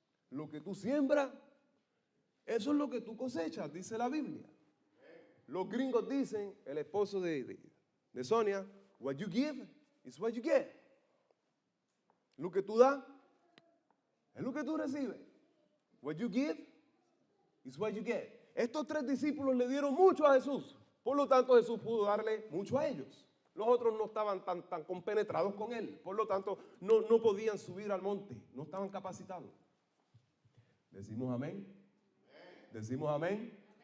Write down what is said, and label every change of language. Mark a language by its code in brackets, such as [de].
[es] Lo que tú siembras, eso es lo que tú cosechas, dice la Biblia. Los gringos dicen, el esposo de Sonia, [en] what you give is what you get. [es] Lo que tú das es lo que tú recibes. [en] What you give is what you get. [es] Estos 3 discípulos le dieron mucho a Jesús. Por lo tanto, Jesús pudo darle mucho a ellos. Los otros no estaban tan compenetrados con Él. Por lo tanto, no podían subir al monte. No estaban capacitados. ¿Decimos amén? ¿Decimos amén?